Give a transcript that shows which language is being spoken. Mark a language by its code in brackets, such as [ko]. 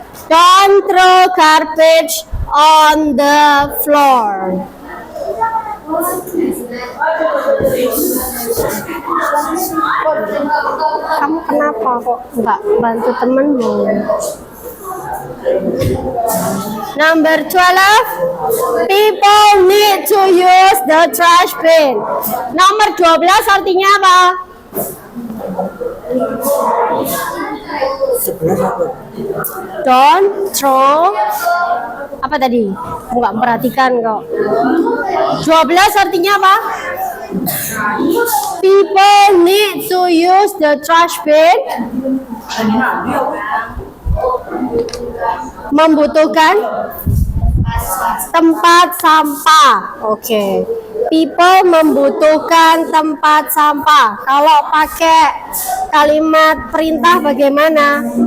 [en] Don't throw garbage on the floor. [id] Kamu kenapa kok nggak bantu temenmu? [en] Number 12, people need to use the trash bin. [id] Nomor 12 artinya apa? [en] Don't throw [id] apa tadi? Enggak memperhatikan kok. 12 artinya apa? [en] People need to use the trash bin. [id] Membutuhkan tempat sampah. Oke. People membutuhkan tempat sampah. Kalau pakai kalimat perintah bagaimana?